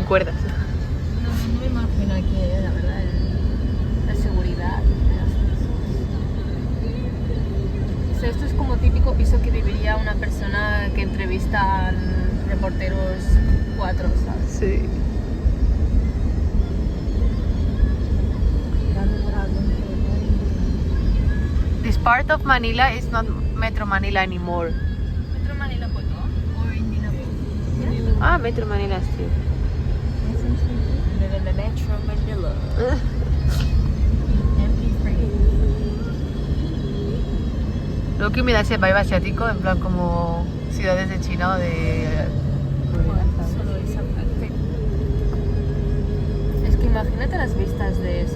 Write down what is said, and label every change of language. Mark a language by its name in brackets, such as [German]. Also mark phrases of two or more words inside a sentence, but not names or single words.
[Spanish] sin cuerdas. No me imagino aquí, la verdad, la seguridad. O sea, esto es como típico piso que viviría una persona que entrevistan reporteros 4, ¿sabes? Sí. [English] This part of Manila is not Metro Manila anymore. [Filipino] Metro Manila po to? Or hindi na po? [English] Ah, Metro Manila still. Metro Manila. [Spanish] Lo que me da ese vibe asiático, en plan como ciudades de China o de... Solo esa parte. Es que imagínate las vistas de eso.